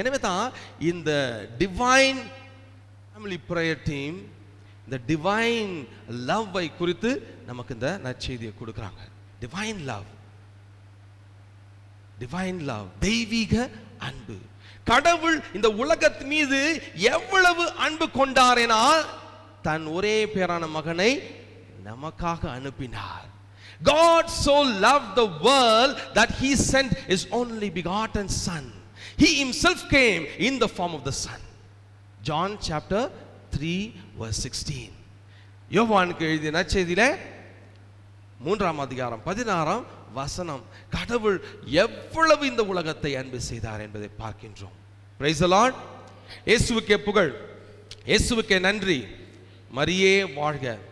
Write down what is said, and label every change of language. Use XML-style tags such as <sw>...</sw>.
<ta>எனவே தான் இந்த டிவைன் ஃபேமிலி பிரேயர் டீம் இந்த டிவைன் லவ்வை குறித்து நமக்கு இந்த நற்செய்தியை கொடுக்குறாங்க. டிவைன் லவ், டிவைன் லவ், தெய்வீக அன்பு. கடவுள் இந்த உலகத்தின் மீது எவ்வளவு அன்பு கொண்டாரெனால் தன் ஒரே பேரான மகனை நமக்காக அனுப்பினார்.</ta> <en>God so loved the world that he sent his only begotten son. He himself came in the form of the son. John chapter 3 verse 16.</en> <ta>யோவானுக்கு எழுதிய நற்செய்தியிலே 3ஆம் அதிகாரம் 16ஆம் வசனம் கடவுள் எவ்வளவு இந்த உலகத்தை அன்பு செய்தார் என்பதை பார்க்கின்றோம்.</ta> <en>Praise the Lord.</en> <ta>இயேசுவுக்கே புகழ், இயேசுவுக்கே நன்றி, மரியே வாழ்க.</ta>